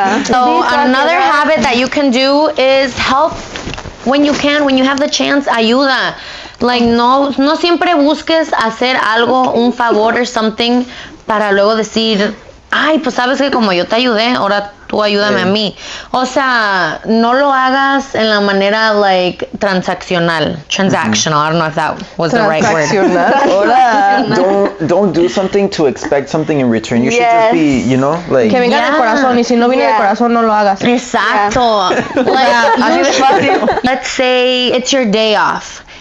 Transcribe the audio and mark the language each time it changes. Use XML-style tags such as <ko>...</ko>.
<en>So another habit that you can do is help when you can, when you have the chance, ayuda.</en> <es>Like no siempre busques hacer algo, un favor or something para luego decir, ay, pues sabes que como yo te ayudé, ahora tú ayúdame a mí. O sea, no lo hagas en la manera like transactional.</es> <en>I don't know if that was the right word. Don't do something to expect something in return. You should just be, you know, like.</en> <es>Que venga del corazón, y si no viene del corazón, no lo hagas.</es> <en>Exacto. Like, let's say it's your day off.</en>